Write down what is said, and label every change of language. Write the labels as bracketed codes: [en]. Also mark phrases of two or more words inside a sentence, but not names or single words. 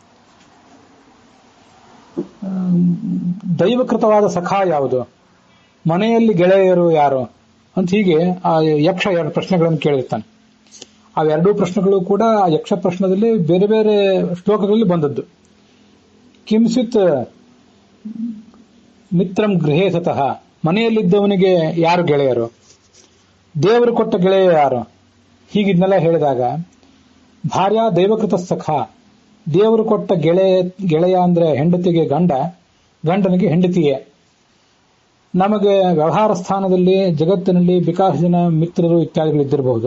[kn] ದೈವಕೃತವಾದ ಸಖ ಯಾವುದು, ಮನೆಯಲ್ಲಿ ಗೆಳೆಯರು ಯಾರು ಅಂತ ಹೀಗೆ ಆ ಯಕ್ಷ 2 ಪ್ರಶ್ನೆಗಳನ್ನು ಕೇಳಿರ್ತಾನೆ. ಆ 2 ಪ್ರಶ್ನೆಗಳು ಕೂಡ ಆ ಯಕ್ಷ ಪ್ರಶ್ನದಲ್ಲಿ ಬೇರೆ ಬೇರೆ ಶ್ಲೋಕಗಳಲ್ಲಿ ಬಂದದ್ದು. [sa] ಕಿಂಚಿತ್ ಮಿತ್ರಂ ಗೃಹೇ ಸತಃ, [kn] ಮನೆಯಲ್ಲಿದ್ದವನಿಗೆ ಯಾರು ಗೆಳೆಯರು, ದೇವರು ಕೊಟ್ಟ ಗೆಳೆಯ ಯಾರು, ಹೀಗಿದ್ನೆಲ್ಲ ಹೇಳಿದಾಗ [sa] ಭಾರ್ಯ ದೈವಕೃತ ಸಖ, [kn] ದೇವರು ಕೊಟ್ಟ ಗೆಳೆಯ ಅಂದ್ರೆ ಹೆಂಡತಿಗೆ ಗಂಡ, ಗಂಡನಿಗೆ ಹೆಂಡತಿಯೇ. ನಮಗೆ ವ್ಯವಹಾರ ಸ್ಥಾನದಲ್ಲಿ ಜಗತ್ತಿನಲ್ಲಿ ಬೇಕಾದಷ್ಟು ಜನ ಮಿತ್ರರು ಇತ್ಯಾದಿಗಳು ಇದ್ದಿರಬಹುದು.